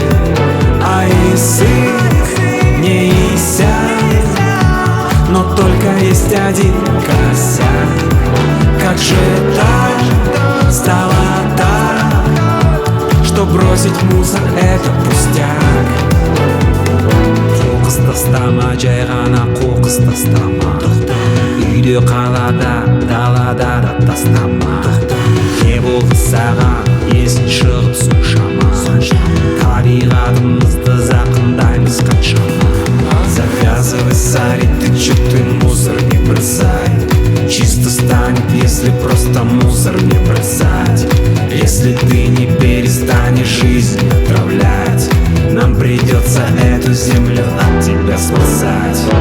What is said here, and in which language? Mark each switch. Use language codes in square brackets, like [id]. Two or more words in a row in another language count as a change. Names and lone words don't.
[ru] А Исык не иссяк, но только есть один косяк. Как же так стало так, что бросить мусор это пустяк. [kk] Қоқыс тастама, жай ғана қоқыс тастама. Үйде қалада, далада да тастама. Не болды саған есін шығып соншама. Табиғатымызды зақымдаймыз қаншама. [ru] Завязывай сари, ты чё ты мусор не бросай. Чисто станет, если просто мусор не бросать. Если ты не перестанешь жизнь отравлять, нам придется эту землю от тебя спасать.